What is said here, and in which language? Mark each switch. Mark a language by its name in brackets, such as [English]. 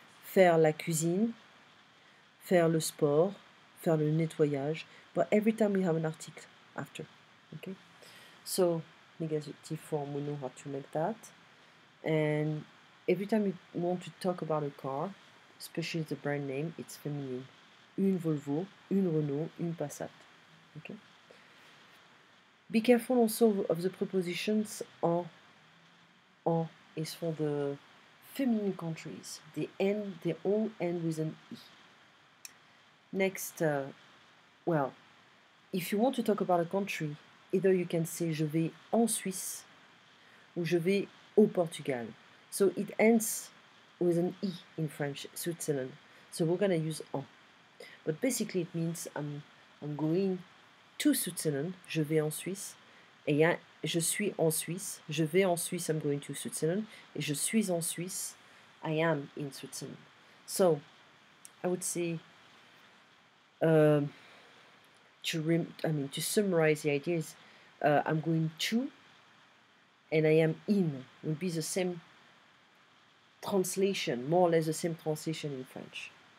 [French] Faire la cuisine, faire le sport, faire le nettoyage, [English] but every time we have an article after, okay? So, negative form, we know how to make that. And every time you want to talk about a car, especially the brand name, it's feminine. [French] Une Volvo, une Renault, une Passat, okay? [English] Be careful also of the prepositions en is for the feminine countries. They all end with an E. Next, well, if you want to talk about a country, either you can say [French] je vais en Suisse ou je vais au Portugal. [English] So it ends with an E in French, Switzerland. So we're going to use en. But basically it means I'm going to Switzerland, [French] je vais en Suisse. Et je suis en Suisse, je vais en Suisse, [English] I'm going to Switzerland. [French] Et je suis en Suisse, [English] I am in Switzerland. So I would say to summarize the ideas, I'm going to and I am in would be the same translation, more or less the same translation in French.